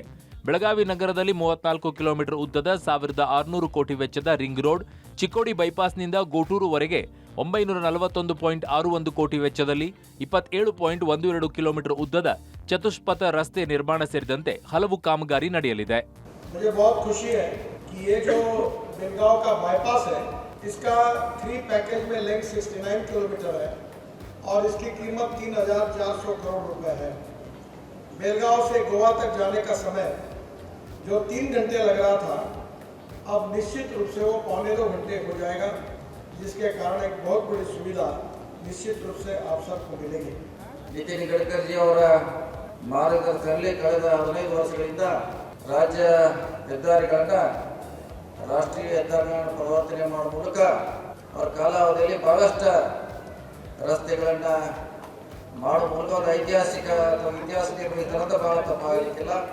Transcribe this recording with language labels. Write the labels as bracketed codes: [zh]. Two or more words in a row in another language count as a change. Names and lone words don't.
[kn] ಬೆಳಗಾವಿ ನಗರದಲ್ಲಿ 34 ಕಿಲೋಮೀಟರ್ ಉದ್ದದ 1,600 ಕೋಟಿ ವೆಚ್ಚದ ರಿಂಗ್ ರೋಡ್, ಚಿಕ್ಕೋಡಿ ಬೈಪಾಸ್ನಿಂದ ಗೋಟೂರುವರೆಗೆ 941.61 ಕೋಟಿ ವೆಚ್ಚದಲ್ಲಿ 27.12 ಕಿಲೋಮೀಟರ್ ಉದ್ದದ ಚತುಷ್ಪಥ ರಸ್ತೆ ನಿರ್ಮಾಣ ಸೇರಿದಂತೆ ಹಲವು ಕಾಮಗಾರಿ ನಡೆಯಲಿದೆ. [hi] मुझे बहुत खुशी है कि ये जो बेलगांव का बाईपास है इसका 3 पैकेज में लेंथ 69 किलोमीटर है और इसकी कीमत 3,400 करोड़ रुपए है. बेलगांव से गोवा तक जाने का समय जो 3 घंटे लग रहा था अब निश्चित रूप से वो 1.25 घंटे हो जाएगा, जिसके कारण एक बहुत बड़ी सुविधा निश्चित रूप से आप सबको मिलेगी. [kn] ನಿತಿನ್ ಗಡ್ಕರಿ ಅವರ ಮಾರ್ಗದರ್ಶನದಲ್ಲಿ ಕಳೆದ 15 ವರ್ಷಗಳಿಂದ ರಾಜ್ಯ ಹೆದ್ದಾರಿಗಳನ್ನು ರಾಷ್ಟ್ರೀಯ ಹೆದ್ದಾರಿಗಳನ್ನು ಪರಿವರ್ತನೆ ಮಾಡುವ ಮೂಲಕ ಅವರ ಕಾಲಾವಧಿಯಲ್ಲಿ ಬಹಳಷ್ಟು ರಸ್ತೆಗಳನ್ನು ಮಾಡುವ ಮೂಲಕ ಒಂದು ಐತಿಹಾಸಿಕ ಇತಿಹಾಸ ನಿರ್ಮಿಸಿದ ಬಹಳ ತಪ್ಪಾಗಲಿಕ್ಕಿಲ್ಲ.